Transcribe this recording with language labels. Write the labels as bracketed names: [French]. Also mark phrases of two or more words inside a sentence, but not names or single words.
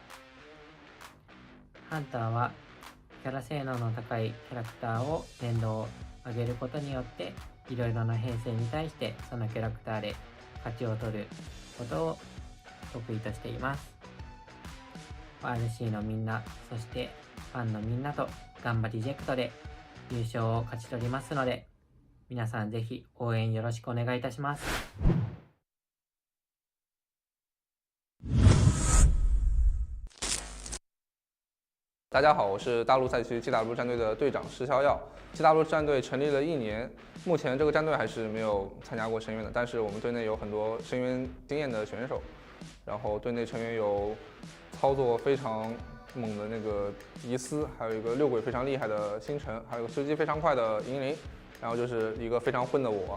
[Japanese] ハンターはキャラ性能の高いキャラクターを連動を上げることによっていろいろな編成に対してそのキャラクターで勝ちを取ることを得意としています。RC のみんな、そしてファンのみんなと頑張りジェクトで優勝を勝ち取りますので、皆さんぜひ応援よろしくお願いいたします。 [Chinese] 大家好，我是大陆赛区 GW 战队的队长石逍遥。GW 战队成立了1年，目前这个战队还是没有参加过深渊的，但是我们队内有很多深渊经验的选手，然后队内成员有操作非常猛的那个迪斯，还有一个6轨非常厉害的星辰，还有一个吃鸡非常快的银铃，然后就是一个非常混的我。